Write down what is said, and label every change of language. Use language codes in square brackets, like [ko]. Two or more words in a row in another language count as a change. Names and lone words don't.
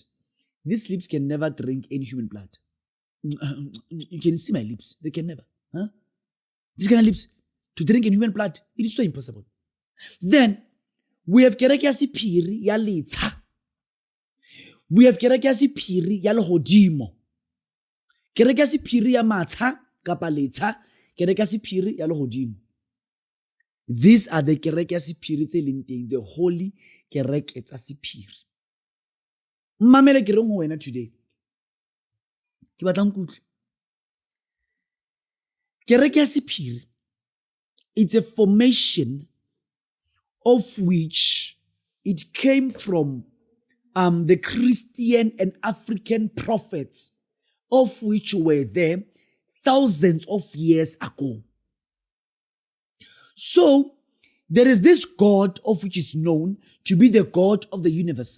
[en] These lips can never drink any human blood. You can see my lips. They can never. These kind of lips, to drink in human blood, it is so impossible. Then, we have [st] Kereke Yasephiri ya letsha. [en] We have [st] Kereke Yasephiri ya lehodimo. Kereke Yasephiri ya matsha kapa letsha, Kereke Yasephiri ya lehodimo. [en] These are the [st] Kereke Yasephiri tse leng teng, [en] the holy [st] Kereke tsa Sephiri. Mmamele ke reng ho wena today. Ke batla nkutlwe. Kereke Yasephiri, [en] it's a formation of which it came from the Christian and African prophets, of which were there thousands of years ago. So, there is this God of which is known to be the God of the universe.